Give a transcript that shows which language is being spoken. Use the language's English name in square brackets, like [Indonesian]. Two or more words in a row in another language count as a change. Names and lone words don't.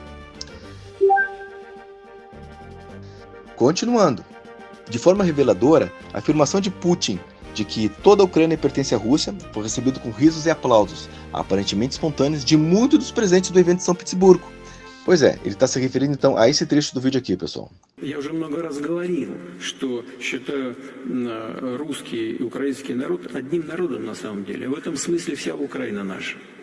[Portuguese] Continuando. De forma reveladora, a afirmação de Putin de que toda a Ucrânia pertence à Rússia foi recebida com risos e aplausos, aparentemente espontâneos, de muitos dos presentes do evento de São Petersburgo. Pois é, ele está se referindo então a esse trecho do vídeo aqui, pessoal. [Russian] Я уже много раз говорил, что считаю русский и украинский народ одним народом на самом деле. В этом смысле вся Украина наша.